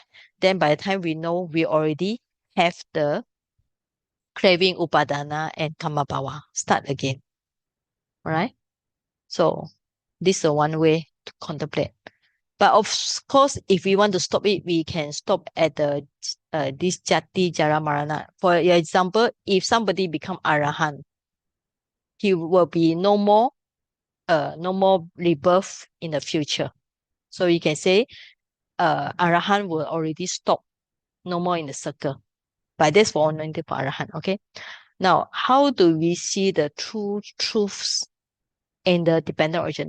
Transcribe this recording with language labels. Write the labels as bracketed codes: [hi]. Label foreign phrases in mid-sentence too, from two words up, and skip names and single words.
[en] Then by the time we know, we already have the craving upadana and kamabhava start again. All right. So this is one way to contemplate. But of course, if we want to stop it, we can stop at the this [pi] jati jara marana. [en] For example, if somebody become arahant, he will be no more rebirth in the future. So you can say arahant will already stop, no more in the circle. But that's for only for arahant, okay? Now, how do we see the two truths in the dependent origin?